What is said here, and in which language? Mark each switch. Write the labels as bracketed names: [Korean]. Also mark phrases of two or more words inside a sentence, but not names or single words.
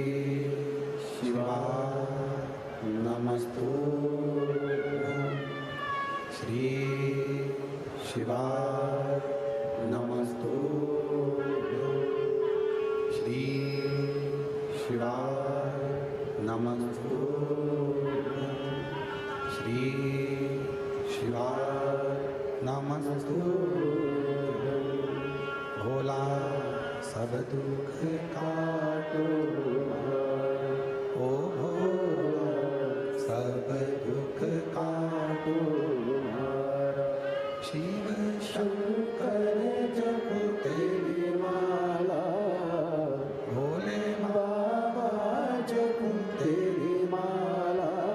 [Sanskrit] शिवाय नमस्तुभ्यं, श्री शिवाय नमस्तुभ्यं, श्री शिवाय नमस्तुभ्यं, श्री शिवाय नमस्तुभ्यं। [Hindi] भोला सब दुख काटो, ओ भोला सब दुख काटो। शिव शंकर जप तेरी माला, भोले बाबा जप तेरी माला।